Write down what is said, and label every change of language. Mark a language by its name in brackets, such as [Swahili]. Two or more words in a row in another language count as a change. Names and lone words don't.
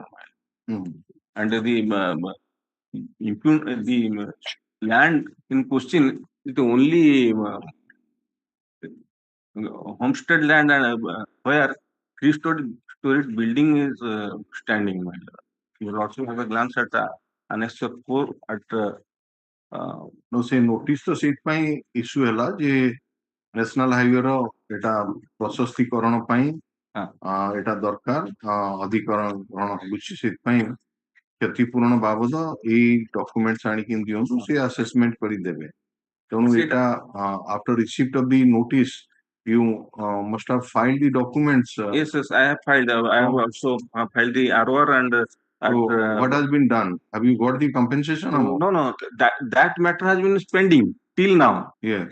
[English] And the land in question is the only homestead land and where three-story building is standing. You will also have a glance at annexure 4 at no say notice to seat [Odia] ପାଇଁ issue ହେଲା ଯେ [English] national highway [Odia] ର ଏଟା ପ୍ରଶସ୍ତିକରଣ ପାଇଁ ଏଟା ଦରକାର ଅଧିକରଣ ହେଉଛି ସେଥିପାଇଁ କ୍ଷତିପୂରଣ ବାବଦ ଏଇ ଡକ୍ୟୁମେଣ୍ଟସ୍ ଆଣିକି ଦିଅନ୍ତୁ ସେ ଆସେସମେଣ୍ଟ କରିଦେବେ ତେଣୁ ଏଟା [English] after receipt of the notice you must have filed the documents. Yes, I have filed. I have also filed the ROR and. What has been done? Have you got the compensation amount? No. That matter has been pending till now. Yes.